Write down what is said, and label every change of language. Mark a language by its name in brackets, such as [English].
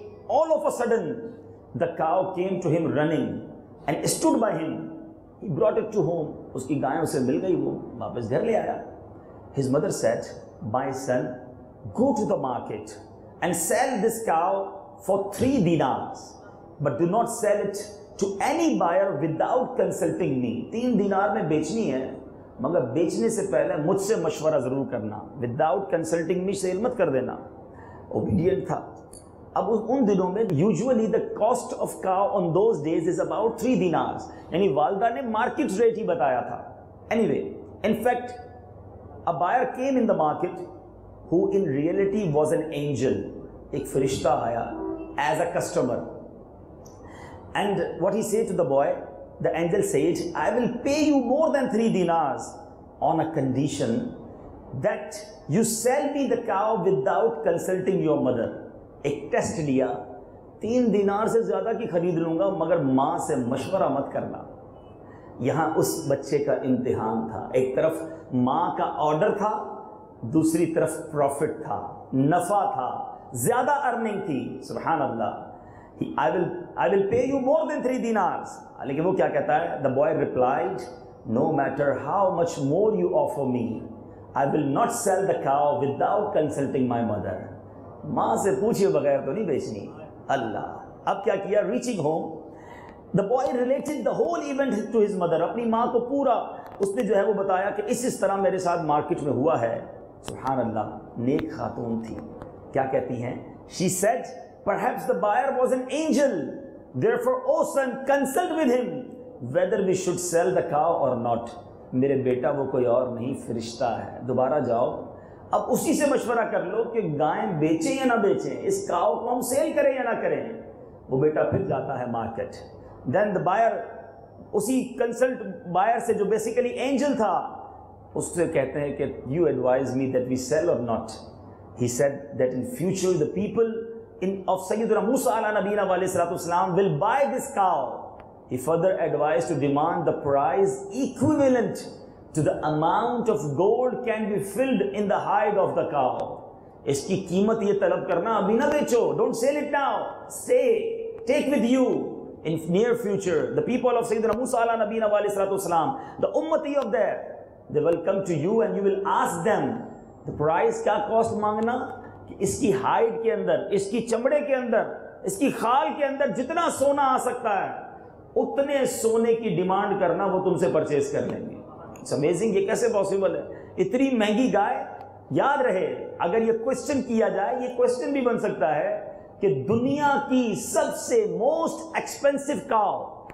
[English] All of a sudden, the cow came to him running and stood by him. He brought it to home. [Urdu] اس کی گائیں اسے مل گئی، وہ واپس گھر لے آیا۔ [English] His mother said, my son, go to the market and sell this cow for 3 dinars, but do not sell it to any buyer without consulting me. [Urdu] 3 دینار میں بیچنی ہے، مگر بیچنے سے پہلے مجھ سے مشورہ ضرور کرنا۔ [English] without consulting me [Urdu] سے علمت کر دینا۔ obedient تھا۔ اب ان دنوں میں [English] usually the cost of cow on those days is about 3 dinars، [Urdu] یعنی والدہ نے مارکیٹ ریٹ ہی بتایا تھا۔ [English] anyway, in fact, a buyer came in the market who in reality was an angel. [Urdu] ایک فرشتہ آیا [English] as a customer. And what he said to the boy, the angel said, I will pay you more than 3 dinars on a condition that you sell me the cow without consulting your mother. [Urdu] ایک test لیا 3 دینار سے زیادہ کی خرید لوں گا مگر ماں سے مشورہ مت کرنا۔ یہاں اس بچے کا امتحان تھا، ایک طرف ماں کا آرڈر تھا، دوسری طرف پروفٹ تھا، نفع تھا، زیادہ ارننگ تھی۔ سبحان اللہ، [English] I will pay you more than 3 dinars. [Urdu] لیکن وہ کیا کہتا ہے؟ [English] The boy replied, no matter how much more you offer me, I will not sell the cow without consulting my mother. [Urdu] ماں سے پوچھے بغیر تو نہیں بیچنی۔ اللہ، اب کیا کیا؟ [English] reaching home, the boy related the whole event to his mother. [Urdu] اپنی ماں کو پورا اس نے جو ہے وہ بتایا کہ اس طرح میرے ساتھ مارکیٹ میں ہوا ہے۔ سبحان اللہ، نیک خاتون تھی، کیا کہتی ہیں؟ [English] She said, perhaps the buyer was an angel, therefore, O son, consult with him whether we should sell the cow or not. [Urdu] میرے بیٹا وہ کوئی اور نہیں، فرشتہ ہے۔ دوبارہ جاؤ، اب اسی سے مشورہ کر لو کہ گائیں بیچیں یا نہ بیچیں، اس کاؤ کو ہم سیل کریں یا نہ کریں۔ وہ بیٹا پھر جاتا ہے مارکیٹ۔ [English] then the buyer, [Urdu] اسی کنسلٹ بائر سے جو بیسیکلی اینجل تھا، اس سے کہتے ہیں کہ [English] You advise me that we sell or not. He said that in future the people of Sayyidina Musa ala nabiyina alayhi salatu wasalam will buy this cow. He further advised to demand the price equivalent to the amount of gold can be filled in the hide of the cow. [Urdu] اس کی قیمت یہ طلب کرنا، ابھی نہ بیچو، [English] don't sell it now, stay, take with you in near future. The people of Sayyidina Musa ala nabiyina alayhi salatu wasalam, the ummati of there, they will come to you and you will ask them the price. [Urdu] کیا cost مانگنا؟ کہ اس کی hide کے اندر، اس کی چمڑے کے اندر، اس کی خال کے اندر جتنا سونا آ سکتا ہے اتنے سونے کی ڈیمانڈ کرنا، وہ تم سے پرچیز کر لیں گے۔ [English] it's amazing, [Urdu] یہ کیسے پاسبل ہے؟ اتنی مہنگی گائے۔ یاد رہے، اگر یہ کوشچن کیا جائے، یہ کوشچن بھی بن سکتا ہے کہ دنیا کی سب سے موسٹ ایکسپینسو کاؤ